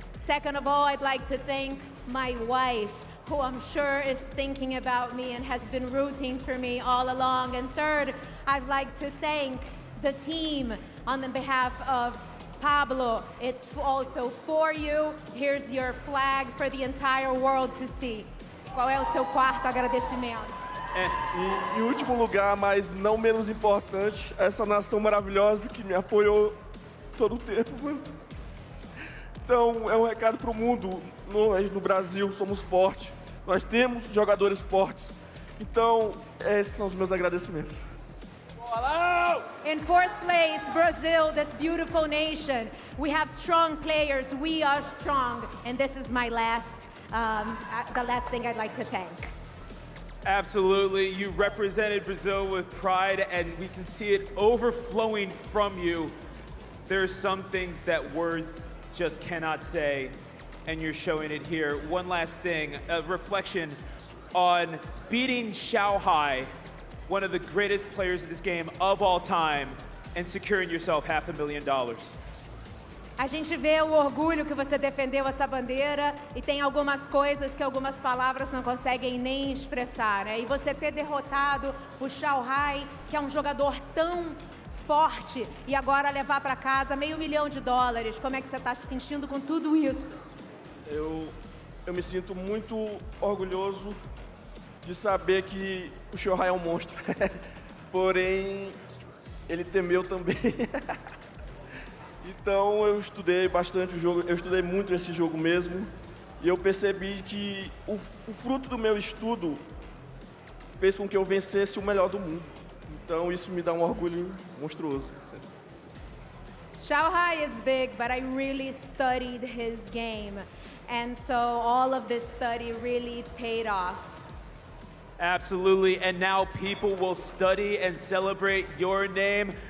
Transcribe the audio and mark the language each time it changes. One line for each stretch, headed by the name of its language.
English: Second of all, I'd like to thank my wife, who I'm sure is thinking about me and has been rooting for me all along. And third, I'd like to thank the team on the behalf of Pablo. It's also for you. Here's your flag for the entire world to see.
Portuguese: Qual é o seu quarto agradecimento? E em último lugar, mas não menos importante, essa nação maravilhosa que me apoiou todo o tempo, mano. Então, é um recado pro mundo. Nós, no Brasil, somos fortes. Nós temos jogadores fortes. Então, esses são os meus agradecimentos.
English: In fourth place, Brazil, this beautiful nation. We have strong players. We are strong. And this is my the last thing I'd like to thank. Absolutely. You represented Brazil with pride, and we can see it overflowing from you. There are some things that words just cannot say, and you're showing it here. One last thing, a reflection on beating XIAOHAI, one of the greatest players in this game of all time, and securing yourself $500,000.
Portuguese: A gente vê o orgulho que você defendeu essa bandeira e tem algumas coisas que algumas palavras não conseguem nem expressar, né? E você ter derrotado o XIAOHAI, que é um jogador tão forte, e agora levar para casa $500 milhão. Como é que você está se sentindo com tudo isso? Eu me sinto muito orgulhoso de saber que o XIAOHAI é um monstro. Porém, ele temeu também. Então eu estudei bastante o jogo, eu estudei muito esse jogo mesmo, e eu percebi que o fruto do meu estudo fez com que eu vencesse o melhor do mundo. Então isso me dá um orgulho monstruoso.
English: XIAOHAI is big, but I really studied his game. And so all of this study really paid off. Absolutely, and now people will study and celebrate your name.